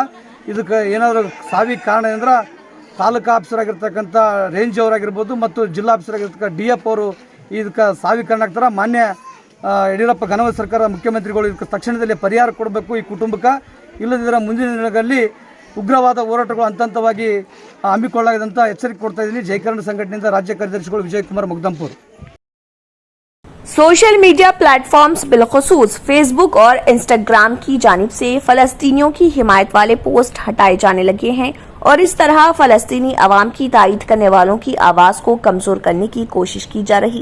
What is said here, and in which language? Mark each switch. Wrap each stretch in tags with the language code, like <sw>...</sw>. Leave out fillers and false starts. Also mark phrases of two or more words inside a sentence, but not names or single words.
<kn>ಇದಕ್ಕೆ ಏನಾದರೂ ಸಾವಿಗೆ ಕಾರಣ ಅಂದ್ರೆ ತಾಲೂಕು ಆಫೀಸರ್ ಆಗಿರ್ತಕ್ಕಂಥ ರೇಂಜ್ ಅವರಾಗಿರ್ಬೋದು ಮತ್ತು ಜಿಲ್ಲಾ ಆಫೀಸರ್ ಆಗಿರ್ತಕ್ಕಂಥ DF ಅವರು ಇದಕ್ಕೆ ಸಾವಿಗೆ ಕಾರಣ ಆಗ್ತಾರೆ. ಮಾನ್ಯ ಯಡಿಯೂರಪ್ಪ ಘನವ ಸರ್ಕಾರ ಮುಖ್ಯಮಂತ್ರಿಗಳು ಇದಕ್ಕೆ ತಕ್ಷಣದಲ್ಲಿ ಪರಿಹಾರ ಕೊಡಬೇಕು ಈ ಕುಟುಂಬಕ್ಕೆ. ಇಲ್ಲದಿದ್ದರೆ ಮುಂದಿನ ದಿನಗಳಲ್ಲಿ ಉಗ್ರವಾದ ಹೋರಾಟಗಳು ಹಂತವಾಗಿ ಹಮ್ಮಿಕೊಳ್ಳಲಾಗಿದೆ ಅಂತ ಎಚ್ಚರಿಕೆ ಕೊಡ್ತಾ ಇದ್ದೀನಿ. ಜಯಕರಣ ಸಂಘಟನೆಯಿಂದ ರಾಜ್ಯ ಕಾರ್ಯದರ್ಶಿಗಳು ವಿಜಯ್ ಕುಮಾರ್ ಮುಗ್ದಂಪುರ್.</kn> <en>social media platforms</en> <ur>بالخصوص فیس بک اور انسٹاگرام کی جانب سے فلسطینیوں کی حمایت والے پوسٹ ہٹائے جانے لگے ہیں اور اس طرح فلسطینی عوام کی تائید کرنے والوں کی آواز کو کمزور کرنے کی کوشش کی جا رہی.</ur>